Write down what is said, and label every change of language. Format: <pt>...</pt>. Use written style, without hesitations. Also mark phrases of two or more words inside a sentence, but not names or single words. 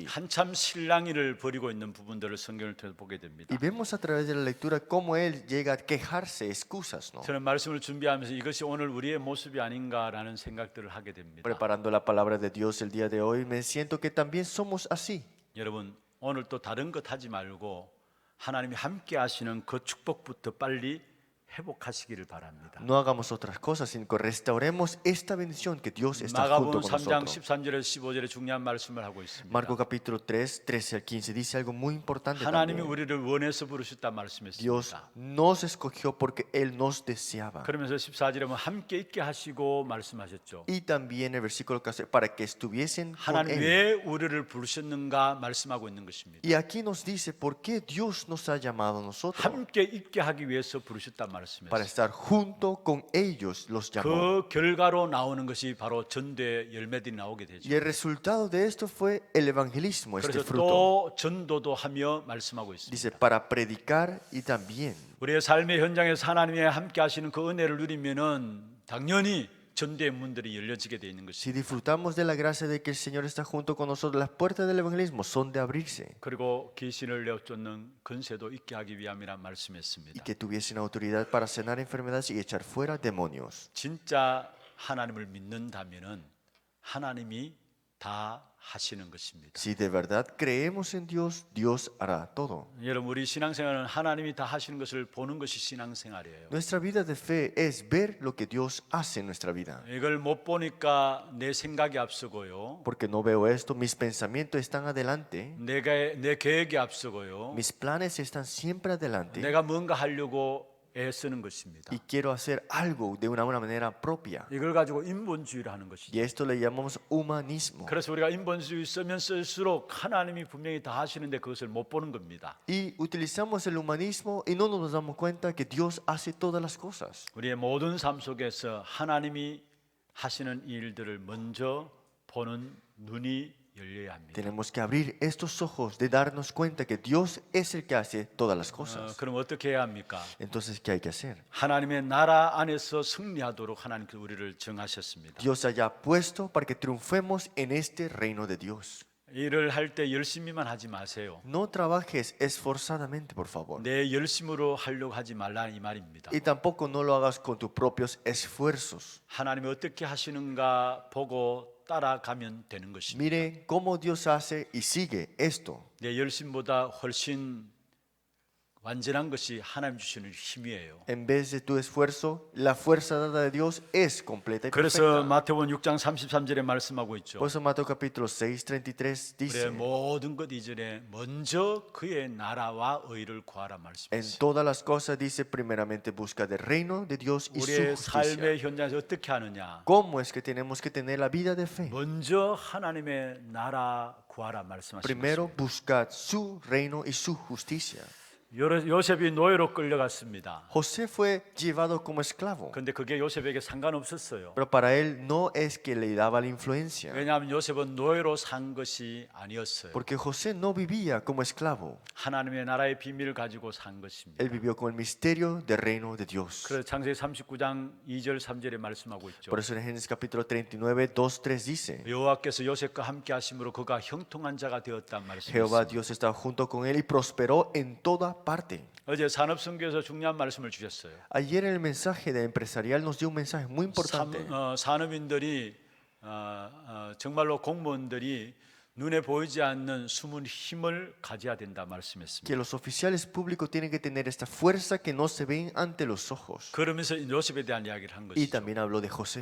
<ko>한참 실랑이를 벌이고 있는 부분들을 성경을 통해서 보게 됩니다.</ko> <es>Y vemos a través de la lectura cómo él llega a quejarse, excusas, ¿no?</es> <ko>저는 말씀을 준비하면서 이것이 오늘 우리의 모습이 아닌가라는 생각들을 하게 됩니다.</ko> <es>Preparando la palabra de Dios el día de hoy, me siento que también somos así.</es> <ko>여러분 오늘 또 다른 것 하지 말고 하나님이 함께 하시는 그 축복부터 빨리 회복하시기를 바랍니다.</ko> <es>No hagamos otras cosas, sino que restauremos esta bendición que Dios está</es> <ko>마가복음</ko> <es>junto con</es> <ko>3장</ko> <es>nosotros.</es> <ko>13절에서 15절에 중요한 말씀을 하고 있습니다.</ko> <es>Marco capítulo 3, 13 al 15 dice algo muy importante</es> <ko>하나님이</ko> <es>también.</es> <ko>우리를 원해서 부르셨다</ko> <es>Dios</es> <ko>말씀했습니다.</ko> <es>nos escogió porque Él nos deseaba.</es> <ko>그러면서 14절에 보면 함께 있게 하시고 말씀하셨죠.</ko> <es>Y también el versículo que hace, para que estuviesen con</es> <ko>하나님</ko> <es>Él.</es> <ko>왜 우리를 부르셨는가 말씀하고 있는 것입니다.</ko> <es>Y aquí nos dice por qué Dios nos ha llamado a nosotros.</es> <ko>함께 있게 하기 위해서 부르셨다</ko> <es>Para</es> <ko>말씀했어요.</ko> <es>estar junto con ellos los llamó.</es> <ko>그 결과로 나오는 것이 바로 전도의 열매들이 나오게 되죠.</ko> <es>Y el resultado de esto fue el evangelismo, este</es> <ko>그래서</ko> <es>fruto.</es> <ko>또 전도도 하며 말씀하고 있습니다.</ko> <es>Dice, para predicar y también.</es> <ko>우리의 삶의 현장에서 하나님이 함께 하시는 그 은혜를 누리면은 당연히 전도의 문들이 열려지게 돼 있는</ko> <es>Si</es> <ko>것입니다.</ko> <es>disfrutamos de la gracia de que el Señor está junto con nosotros, las puertas del evangelismo son de abrirse.</es> <ko>그리고 귀신을 내쫓는 근세도 있게 하기 위함이라</ko> <es>Y</es> <ko>말씀했습니다.</ko> <es>que tuviesen autoridad para sanar enfermedades y echar fuera demonios.</es> <ko>진짜 하나님을 믿는다면은 하나님이 다 하시는 것입니다.</ko> <es>Si de verdad creemos en Dios, Dios hará todo.</es> <ko>여러분 우리 신앙생활은 하나님이 다 하시는 것을 보는 것이 신앙생활이에요.</ko> <es>Nuestra vida de fe es ver lo que Dios hace en nuestra vida.</es> <ko>이걸 못 보니까 내 생각이 앞서고요.</ko> <es>Porque no veo esto, mis pensamientos están adelante,</es> <ko>내 계획이 앞서고요.</ko> <es>mis planes están siempre adelante</es> <ko>내가 뭔가 하려고 애쓰는 것입니다.</ko> <es>y quiero hacer algo de una manera propia.</es> <ko>이걸 가지고 인본주의를 하는</ko> <es>Y</es> <ko>것이죠.</ko> <es>esto le llamamos humanismo.</es> <ko>그래서 우리가 인본주의 쓰면 쓸수록 하나님이 분명히 다 하시는데 그것을 못 보는 겁니다.</ko> <es>Y utilizamos el humanismo y no nos damos cuenta que Dios hace todas las cosas.</es> <ko>우리의 모든 삶 속에서 하나님이 하시는 일들을 먼저 보는 눈이 열려야 합니다.</ko> <es>Tenemos que abrir estos ojos de darnos cuenta que Dios es el que hace todas las cosas.</es> <ko>그럼 어떻게 해야 합니까?</ko> <es>Entonces, ¿qué hay que hacer?</es> <ko>하나님의 나라 안에서 승리하도록 하나님께서 우리를 정하셨습니다.</ko> <es>Dios haya puesto para que triunfemos en este reino de Dios.</es> <ko>일을 할 때 열심히만 하지 마세요.</ko> <es>No trabajes esforzadamente, por favor.</es> <ko>내 열심으로 하려고 하지 말라 이 말입니다.</ko> <es>Y tampoco no lo hagas con tus propios esfuerzos.</es> <ko>하나님이 어떻게 하시는가 보고 따라가면 되는 것입니다.</ko> <es>Mire cómo Dios hace y sigue esto.</es> <ko>내 열심보다 훨씬 완전한 것이 하나님 주시는 힘이에요.</ko> <es>En vez de tu esfuerzo, la fuerza dada de Dios es completa y</es> <ko>그래서</ko> <es>perfecta.</es> <ko>마태복음 6장 33절에 말씀하고 있죠.</ko> <es>Por eso Mateo capítulo 6, 33</es> <ko>우리의</ko> <es>dice,</es> <ko>모든 것 이전에 먼저 그의 나라와 의를 구하라</ko> <es>en</es> <ko>말씀했어요.</ko> <es>todas las cosas dice primeramente busca del reino de Dios y su</es> <ko>우리의</ko> <es>justicia.</es> <ko>삶의 현장에서 어떻게 하느냐?</ko> <es>¿Cómo es que tenemos que tener la vida de fe?</es> <ko>먼저 하나님의 나라 구하라 말씀하셨습니다.</ko> <es>Primero buscad su reino y su justicia.</es> <ko>요셉이 노예로 끌려갔습니다.</ko> <es>José fue llevado como esclavo,</es> <ko>근데 그게 요셉에게 상관없었어요.</ko> <es>pero para él no es que le daba la influencia,</es> <ko>왜냐하면 요셉은 노예로 산 것이 아니었어요.</ko> <es>porque José no vivía como esclavo,</es> <ko>하나님의 나라의 비밀을 가지고 산 것입니다.</ko> <es>él vivió con el misterio del reino de Dios.</es> <ko>그래서 창세기 39장 2절 3절에 말씀하고 있죠.</ko> <es>Por eso en Génesis capítulo 39, 2, 3 dice,</es> <ko>여호와께서 요셉과 함께 하심으로 그가 형통한 자가 되었단</ko> <es>Jehová</es> <ko>말씀이었습니다.</ko> <es>Dios estaba junto con él y prosperó en toda parte.</es> <ko>어제 산업선교에서 중요한 말씀을 주셨어요.</ko> <es>Ayer en el mensaje de empresarial nos dio un mensaje muy importante.</es> <ko>산업인들이 정말로 공무원들이 눈에 보이지 않는 숨은 힘을 가져야 된다 말씀했습니다.</ko> <es>Que los oficiales públicos tienen que tener esta fuerza que no se ven ante los ojos.</es> <ko>그러면서 요셉에 대한 이야기를 한</ko> <es>Y</es> <ko>것이죠.</ko> <es>también habló de José.</es>